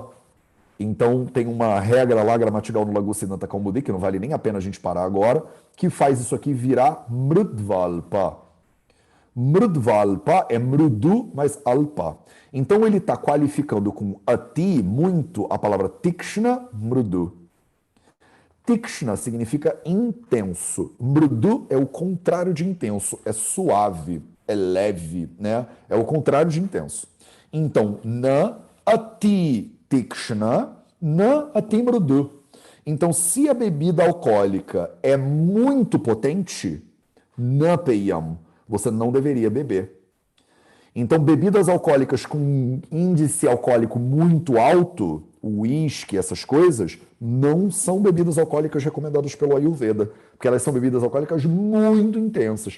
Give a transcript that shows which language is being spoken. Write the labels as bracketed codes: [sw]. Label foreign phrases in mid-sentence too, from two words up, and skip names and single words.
[pt] Então tem uma regra lá gramatical no Laghu Siddhanta Kaumudi, que não vale nem a pena a gente parar agora, que faz isso aqui virar mrudvalpa. Mrudvalpa é mrudu mais alpa. Então ele está qualificando com ati muito a palavra [sa] tikshna, mrudu. [pt] Tikshna significa intenso. Mrudu é o contrário de intenso, é suave, é leve, né? É o contrário de intenso. Então, [sa] na ati tikshna, na ati mrudu. [pt] Então, se a bebida alcoólica é muito potente, [sa] na peyam, [pt] você não deveria beber. Então, bebidas alcoólicas com índice alcoólico muito alto, uísque, essas coisas, não são bebidas alcoólicas recomendadas pelo Ayurveda, porque elas são bebidas alcoólicas muito intensas.